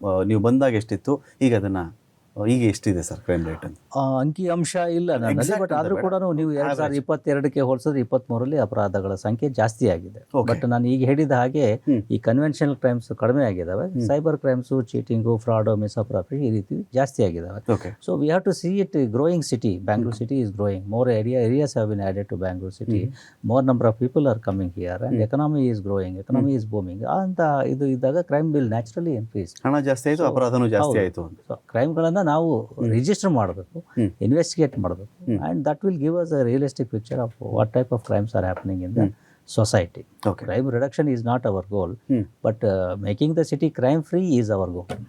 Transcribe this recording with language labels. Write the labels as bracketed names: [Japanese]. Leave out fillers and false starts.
[Kannada] ನೀವು ಬಂದಾಗ ಎಷ್ಟಿತ್ತು, ಈಗ ಎಷ್ಟಿದೆ ಸರ್ ಕ್ರೈಮ್ ರೇಟ್ ಅಂತ? ಅಂಕಿ ಅಂಶ ಇಲ್ಲ ನನ್ನಲ್ಲಿ, [English] Exact [Kannada] ಬಟ್ ಆದರೂ ಅಂತ ಕೂಡ ನೀವು 2022ಕ್ಕೆ ಹೋಲಿಸಿದ್ರೆ 23ರಲ್ಲಿ ಅಪರಾಧಗಳ ಸಂಖ್ಯೆ ಜಾಸ್ತಿ ಆಗಿದೆ. ಬಟ್ ನಾನು ಈಗ ಹೇಳಿದ ಹಾಗೆ ಈ ಕನ್ವೆನ್ಷನಲ್ ಕ್ರೈಮ್ಸ್ ಕಡಿಮೆ ಆಗಿದ್ದಾವೆ, ಸೈಬರ್ ಕ್ರೈಮ್ಸು, ಚೀಟಿಂಗು, ಫ್ರಾಡು, ಮಿಸ್ಅಪ್ರಾಪ್ರಿಯೇಷನ್ ಈ ರೀತಿ ಜಾಸ್ತಿ ಆಗಿದ್ದಾವೆ. [English] Okay. So we have to see it growing city. Bangalore city is growing. More areas have been added to Bangalore city. More number of people are coming here and economy is growing. Economy is booming. [Kannada] ಅಂತ ಇದು ಇದ್ದಾಗ [English] Crime will naturally increase. [Kannada] ಹಣ ಜಾಸ್ತಿ ಆಯಿತು, ಅಪರಾಧನೂ ಜಾಸ್ತಿ ಆಯಿತು. So ಕ್ರೈಮ್ಗಳನ್ನು ನಾವು register ಮಾಡಬೇಕು, ಇನ್ವೆಸ್ಟಿಗೇಟ್ ಮಾಡಬೇಕು, [English] And that will give us a realistic picture of what type of crimes are happening in the society. Crime reduction is not our goal, but making the city crime free is our goal.